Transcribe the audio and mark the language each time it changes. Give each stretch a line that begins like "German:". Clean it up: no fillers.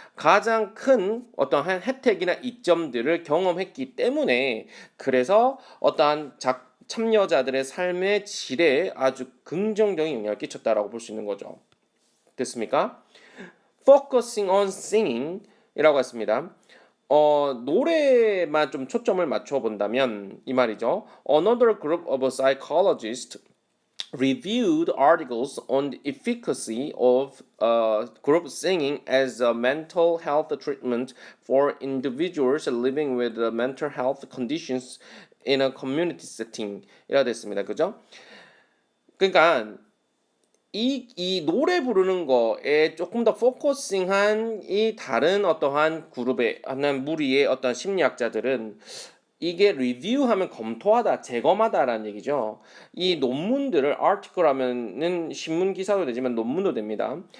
Korean: 가장 큰 어떠한 혜택이나 이점들을 경험했기 때문에 그래서 어떠한 참여자들의 삶의 질에 아주 긍정적인 영향을 끼쳤다라고 볼 수 있는 거죠. 됐습니까?
English: Focusing on singing
Korean: 이라고 했습니다. 노래만 좀 초점을 맞춰 본다면 이 말이죠.
English: Another group of psychologists reviewed articles on the efficacy of group singing as a mental health treatment for individuals living with mental health conditions in a community setting
Korean: 이라 됐습니다. 그죠? 그러니까 이 노래 부르는 거에 조금 더 포커싱한 이 다른 어떠한 그룹의 한 무리의 어떤 심리학자들은 이게 리뷰하면 검토하다, 재검하다라는 얘기죠. 이 논문들을 article 하면은 신문 기사도 되지만 논문도 됩니다.